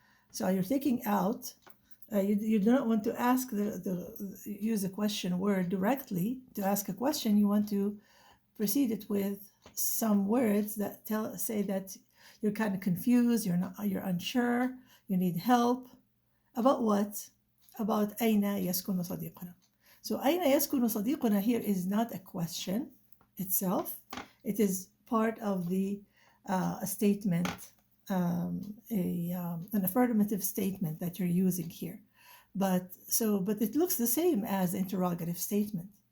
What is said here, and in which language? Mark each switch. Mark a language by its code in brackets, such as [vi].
[en] So you're taking out, you do not want to ask use the question word directly to ask a question. You want to precede it with some words that say that you're kind of confused, you're unsure, you need help. About what? [ar] About أين يسكن صديقنا. [en] So [ar] أين يسكن صديقنا [en] here is not a question itself. It is part of the statement, an affirmative statement that you're using here. But it looks the same as interrogative statement.